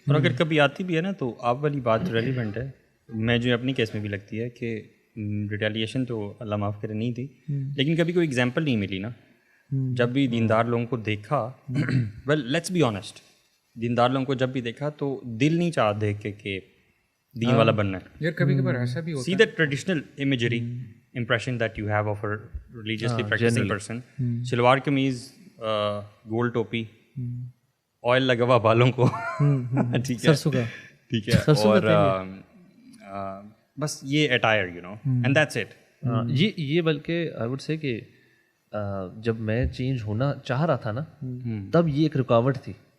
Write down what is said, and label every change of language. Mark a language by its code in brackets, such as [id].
[hi] और अगर कभी आती भी है ना तो आप वाली बात रेलिवेंट है. मैं जो अपनी केस में भी लगती है कि रिटेलिएशन तो अल्लाह माफ़ करे नहीं थी, लेकिन कभी कोई एग्जांपल नहीं मिली ना. जब भी दीनदार लोगों को देखा, [en] well let's be honest, [hi] दीनदार लोगों को जब भी देखा तो दिल नहीं चाह देख के दीन वाला बनना है. यार कभी कभार ऐसा भी होता [en] See that traditional imagery impression that you have of a religiously practicing person. [hi] Salwar kameez, गोल टोपी, ऑयल लगा हुआ बालों को, ठीक है, सरसों का, ठीक है, और बस ये [en] Attire you know and that's it. [hi] ये बल्कि [en] I would say [hi] कि जब मैं चेंज होना चाह रहा था ना तब ये एक रुकावट थी.